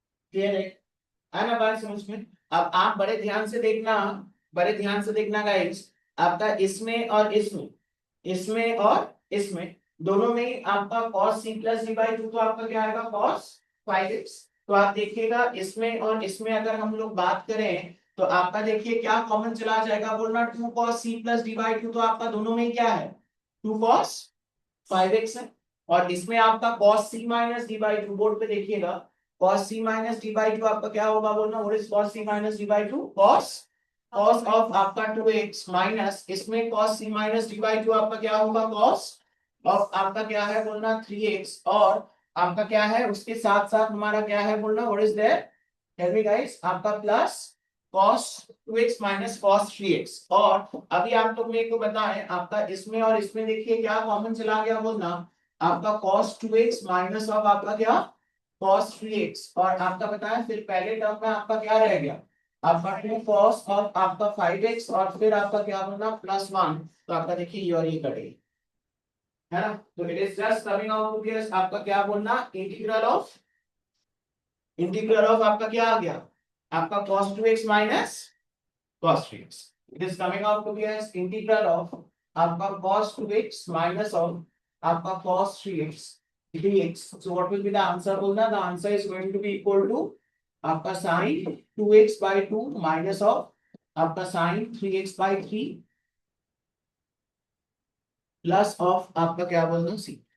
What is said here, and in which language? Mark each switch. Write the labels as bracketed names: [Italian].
[Hindi] Clear है ना बात समझ में। अब आप बड़े ध्यान से देखना गाइस, आपका इसमें और इसमें, इसमें और इसमें दोनों में ही आपका cos c plus d by 2, तो आपका क्या आएगा cos 5x। तो आप देखिएगा इसमें और इसमें अगर हम लोग बात करें तो आपका देखिए क्या कॉमन चला जाएगा बोलना, 2 cos c plus d by 2, तो आपका दोनों में ही क्या है 2 cos 5x है। और इसमें आपका cos c minus d by 2, board पे देखिएगा cos c minus d by 2 आपका क्या होगा बोलना, what is cos c minus d by 2, cos of आपका 2x माइनस इसमें cos c minus d by 2 आपका क्या होगा cos of आपका क्या है बोलना 3x, और आपका क्या है उसके साथ साथ हमारा क्या है बोलना, [English] what is there, tell me guys, [Hindi] आपका plus cos 2x minus cos 3x। और अभी आप लोग मेरे को बताएं आपका इसमें और इसमें देखिए क्या कॉमन चला गया बोलना, आपका cos 2x माइनस ऑफ आपका क्या cos 3x, और आपका बताएं फिर पहले टर्म में आपका क्या रह गया, आपका 2 cos और आपका 5x, और फिर आपका क्या बोलना प्लस 1। तो आपका देखिए ये और ये कटेगी, है ना। तो [English] it is just coming out to be [Hindi] आपका क्या बोलना, इंटीग्रल ऑफ आपका क्या आ गया, आपका cos 2x minus cos 3x। [English] It is coming out to be as integral of आपका cos 2x minus of आपका cos 3x dx। So what will be the answer बोलना, the answer is going to be equal to आपका sin 2x by 2 minus of आपका sin 3x by 3 plus of [Hindi] आपका क्या बोलना [English] c।